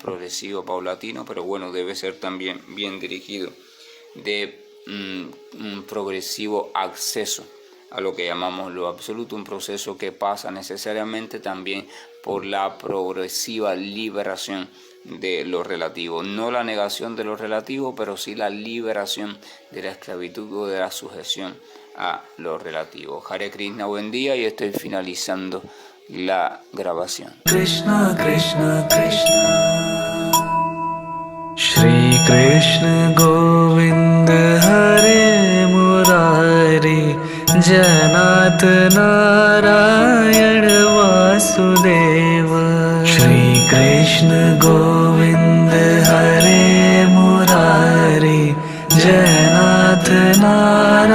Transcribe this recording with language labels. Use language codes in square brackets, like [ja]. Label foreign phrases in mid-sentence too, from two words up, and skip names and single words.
[es] progresivo, paulatino, pero bueno, debe ser también bien dirigido, de un progresivo acceso a lo que llamamos lo absoluto, un proceso que pasa necesariamente también por la progresiva liberación de lo relativo, no la negación de lo relativo, pero sí la liberación de la esclavitud o de la sujeción a lo relativo. [sa] Hare Krishna, [es] buen día, y estoy finalizando la grabación. [sa] Krishna Krishna Krishna Shri Krishna Govind Hare Murari Janat Narayan Vasudeva Shri Krishna Govind Hare Murari Janat Narayan